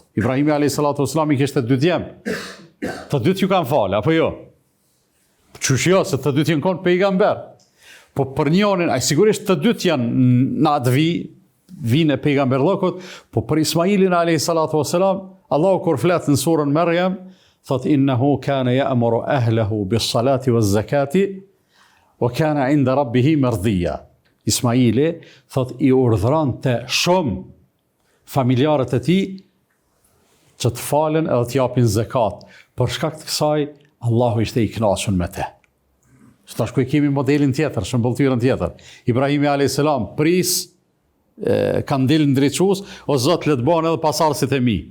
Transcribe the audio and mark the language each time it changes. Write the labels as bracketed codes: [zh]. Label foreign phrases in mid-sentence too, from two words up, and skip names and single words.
[sq] Ibrahimi [ar] عليه الصلاة والسلام [sq] i kishte 2 djem. Të dytë ju kanë falë, apo jo? Qysh jo, se të dytë janë konë pejgamber. Po për njërin, ai sigurisht të dytë janë në atë vinë e pejgamberllokut, po për Ismailin [ar] عليه الصلاة والسلام, [sq] Allahu kur flet në surën Maryam, thot [ar] إنه كان يأمر أهله بالصلاة والزكاة وكان عند ربه مرضيا. [sq] Ismaili thot i urdhronte shumë familjarët e tij që të falen edhe të japin zakat. Për shkak të kësaj Allahu ishte i kënaqur me te. Tash ku kemi modelin tjetër, shëmbulltyrën tjetër. Ibrahimi [ar] عليه السلام [sq] pris kandil ndriçues, o Zot le të bëhen edhe pasardhësit e mi.